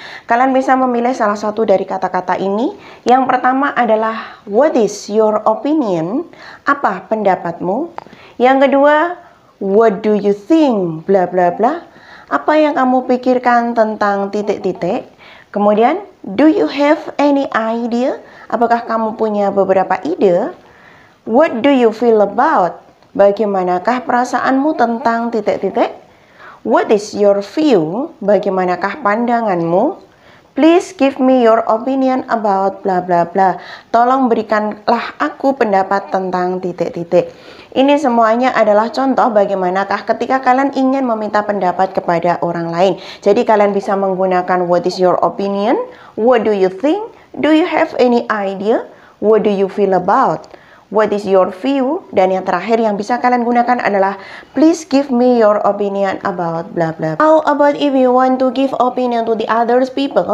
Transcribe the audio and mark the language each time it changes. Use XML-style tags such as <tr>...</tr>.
<id>Kalian bisa memilih salah satu dari kata-kata ini. Yang pertama adalah</id> <en>what is your opinion?</en> <id>Apa pendapatmu? Yang kedua,</id> <en>what do you think?</en> <id>Bla bla bla. Apa yang kamu pikirkan tentang titik-titik? Kemudian,</id> <en>do you have any idea?</en> <id>Apakah kamu punya beberapa ide?</id> <en>What do you feel about?</en> <id>Bagaimanakah perasaanmu tentang titik-titik?</id> <en>What is your view?</en> <id>Bagaimanakah pandanganmu?</id> <en>Please give me your opinion about bla bla bla.</en> <id>Tolong berikanlah aku pendapat tentang titik-titik. Ini semuanya adalah contoh bagaimanakah ketika kalian ingin meminta pendapat kepada orang lain. Jadi kalian bisa menggunakan</id> <en>what is your opinion? What do you think? Do you have any idea? What do you feel about? What is your view?</en> <id>Dan yang terakhir yang bisa kalian gunakan adalah</id> <en>please give me your opinion about bla bla. How about if you want to give opinion to the others people?</en>